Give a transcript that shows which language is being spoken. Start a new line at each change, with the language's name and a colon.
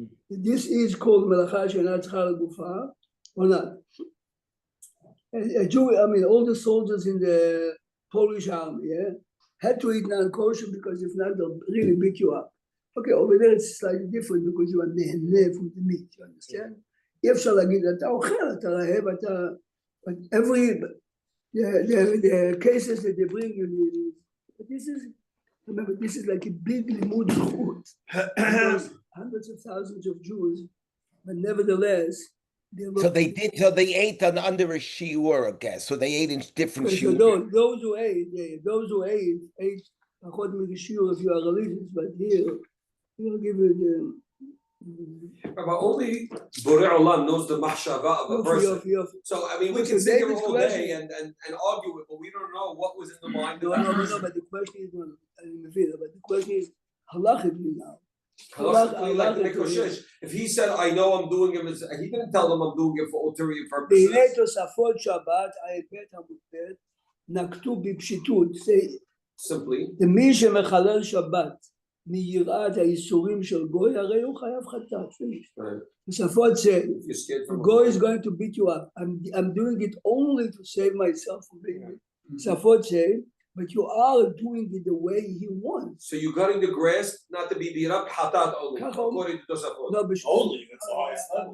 English: This is called melacha she'ena tzricha legufa or not? A Jew, I mean, all the soldiers in the Polish army, had to eat non-kosher because if not, they'll really beat you up. Okay, over there it's slightly different because you are nehene from the meat, you understand?
Hebrew: אי אפשר להגיד, אתה אוכל, אתה רעב, אתה...
English: But every... The cases that they bring you, this is... Remember, this is like a big limud zchut. Hundreds of thousands of Jews, but nevertheless... So they ate under a shiur, I guess. So they ate in different So shiur. those who ate pachot migishiur if you are religious, but here, he'll give you But only Borei Olam knows the mahshava of a person. So, I mean, we can sit here all day and argue it, but we don't know what was in the mind of that person. but the question is, halachically now. Halachically, like the Mekoshesh, if he said, I know I'm doing it, he didn't tell them I'm doing it for ulterior purposes.
Hebrew: והנה תוספות שבת, ההיבט המותפת, נקטו בפשיטות.
English: Simply.
Hebrew: מי שמחלל שבת מיראת האיסורים של גוי, הרי הוא חייב חטאת.
English: תוספות say, גוי is going to beat you up. I'm doing it only to save myself from being beat. תוספות say, but you are doing it the way he wants. So you're cutting the grass not to be beat up, hatat only, according to Tosafot. No, but Only, that's the highest level.